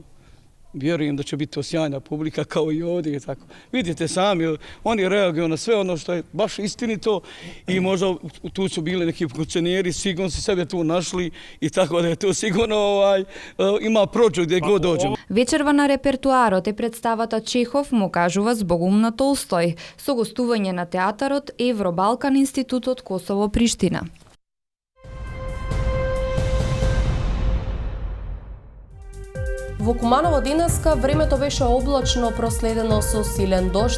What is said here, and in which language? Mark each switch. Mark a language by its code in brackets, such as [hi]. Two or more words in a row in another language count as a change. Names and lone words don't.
[bs] Vjerujem da će biti to sjajna publika kao i ovdje. Vidite sami, oni reaguju na sve ono što je baš istinito i možda tu su bili neki funkcioneri, sigurno su sebe tu našli i tako da je to sigurno ima prođu gdje god dođemo. [mk] Вечерва на репертуарот е представата Чехов му кажува збогум на Толстој, со гостување на театарот Евро-Балкан Институтот Косово Приштина. Во Куманово денеска времето беше облачно проследено со силен дожд.